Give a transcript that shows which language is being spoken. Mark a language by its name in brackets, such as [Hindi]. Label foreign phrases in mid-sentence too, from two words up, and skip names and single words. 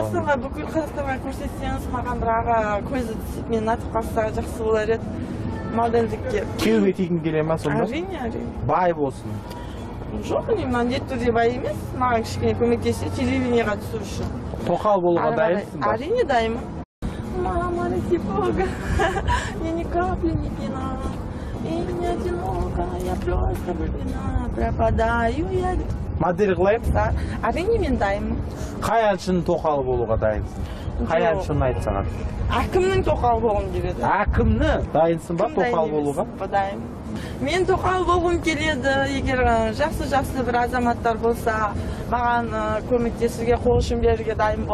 [Kazakh] Қазақстанға, бүкіл Қазақстанға көрсетсеңіз, маған бір аға көзі түсіп, мен атып қалса жақсы болар еді. Модельдікке. Күйеуге тигің келе ма сонда? Әрине. Бай болсын. Жоқ, міндетті түрде бай емес, маған кішкене көмектессе, телевидениеға түсу үшін. Тоқал болуға дайынсың ба? Әрине дайынмын. [Russian] Мама, ради Бога, я ни капли не пьяна, и не одинока, я просто влюблена, пропадаю я. [Kazakh] Модель қылайын? Әрине мен дайынмын. Қай әншінің тоқалы болуға дайынсың? Қай әншіні айтсаңыз? Әкімнің тоқалы болғым келеді. Әкімнің? Дайынсың ба тоқал болуға? Дайынмын. Мен тоқал болғым келеді, егер жақсы бір азаматтар болса, маған көмектесуге, қол ұшын беруге дайын болса.